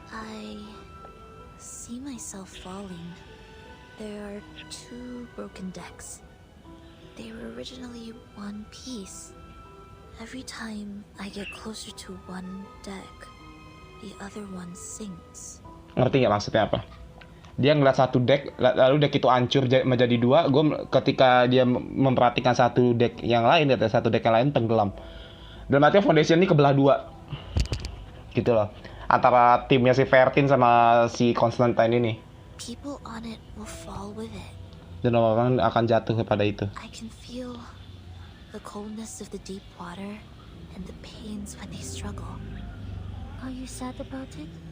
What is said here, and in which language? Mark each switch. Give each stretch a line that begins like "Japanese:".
English: I see myself falling. There are 2 broken decks. They were originally one piece. Every time I get closer to one deck, the other one sinks.
Indonesian: Ngerti nggak maksudnya apa? Dia ngeliat satu deck, lalu deck itu hancur menjadi 2. Ketika dia memperhatikan satu deck yang lain, satu deck yang lain tenggelam. Dan artinya Foundation ini kebelah 2. Gitu loh. Antara timnya si Vertin sama si Constantine ini.
English: People on it will fall with it.
Indonesian: Dan orang akan jatuh kepada itu.
English: I can feel the coldness of the deep water and the pains when they struggle. Are you sad about it?